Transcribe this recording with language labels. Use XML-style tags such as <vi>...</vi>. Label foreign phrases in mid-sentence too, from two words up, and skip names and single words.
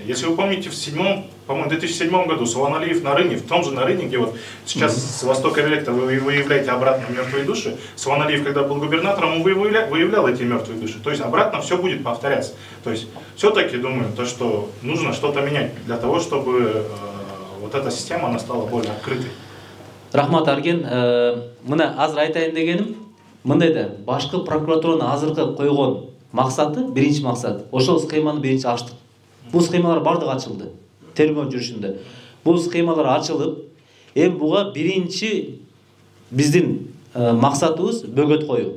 <ru>Если вы помните, в 2007 году Суланалиев на Рыне, в том же на Рыне, где вот сейчас с востока Релекта вы выявляете обратно мертвые души, Суланалиев, когда был губернатором, он выявлял эти мертвые души. То есть обратно все будет повторяться. То есть все-таки думаю, что нужно что-то менять для того, чтобы вот эта система она стала более открытой.</ru> <ky>Рахмат Арген, мына азыр айтайын дегенім, мындай да башкы прокуратуранын азыркы койгон максаты, биринчи максат, ошол схеманы биринчи ачтык. Бул схемалар бардыгы ачылды. Тергөө жүрүшүндө. Бул схемалар ачылып, буга биринчи биздин максатыбыз бөгөт коюу.</ky>